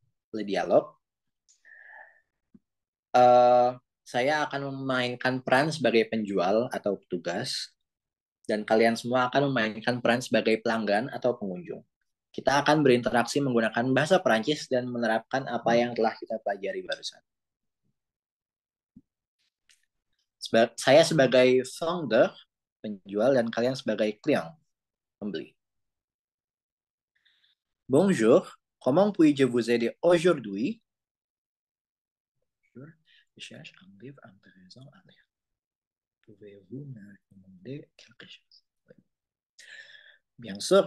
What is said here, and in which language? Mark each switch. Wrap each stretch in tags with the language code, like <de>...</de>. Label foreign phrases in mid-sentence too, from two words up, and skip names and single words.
<id>Uh, saya akan memainkan peran sebagai penjual atau petugas, dan kalian semua akan memainkan peran sebagai pelanggan atau pengunjung. Kita akan berinteraksi menggunakan bahasa Perancis dan menerapkan apa yang telah kita pelajari barusan. Saya sebagai founder, penjual, dan kalian sebagai klien, pembeli.</id> <fr>Bonjour, comment puis-je vous aider aujourd'hui? Je cherche un livre intéressant à lire. Pouvez-vous me recommander quelque chose? Bien sûr.</fr>